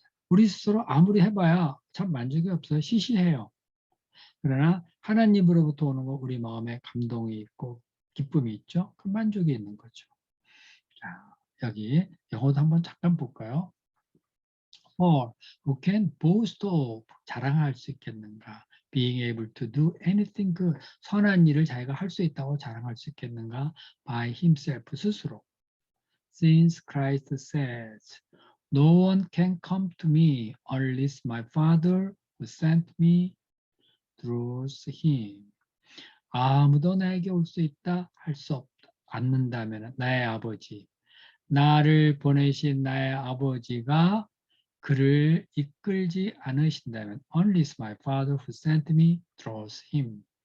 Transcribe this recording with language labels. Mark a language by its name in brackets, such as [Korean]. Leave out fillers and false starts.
[Korean] 우리 스스로 아무리 해봐야 참 만족이 없어요. 시시해요. 그러나 하나님으로부터 오는 거 우리 마음에 감동이 있고 기쁨이 있죠. 그 만족이 있는 거죠. 자, 여기 영어도 한번 잠깐 볼까요? [English] For who can boast of [Korean] 자랑할 수 있겠는가? [English] Being able to do anything [Korean] 그 선한 일을 자기가 할 수 있다고 자랑할 수 있겠는가? [English] By himself [Korean] 스스로. [English] Since Christ says, No one can come to me unless my Father who sent me draws him. [Korean] 아무도 나에게 올 수 있다 할 수 없다. 않는다면 나의 아버지, 나를 보내신 나의 아버지가 그를 이끌지 않으신다면 [English] unless my Father who sent me draws him.